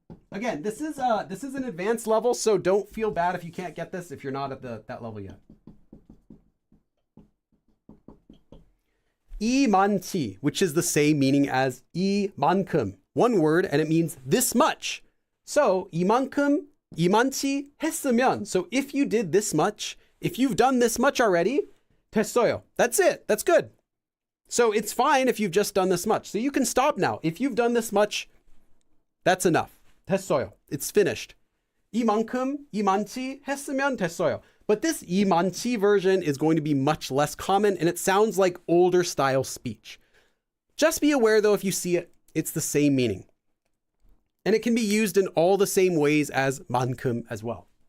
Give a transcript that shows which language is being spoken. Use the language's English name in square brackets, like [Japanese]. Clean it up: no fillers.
[English] Again, this is an advanced level, so don't feel bad if you can't get this if you're not at that level yet. 이만치, which is the same meaning as 이만큼. One word, and it means this much. [Korean] So 이만큼, 이만치 했으면. [English] So if you did this much, if you've done this much already, 됐어요. That's it. That's good. So it's fine if you've just done this much. So you can stop now. If you've done this much, that's enough. 됐어요. It's finished. [Korean] 이만큼, 이만치 했으면 됐어요. [English] But this 이만치 version is going to be much less common, and it sounds like older style speech. Just be aware though, if you see it, it's the same meaning. And it can be used in all the same ways as 만큼 as well.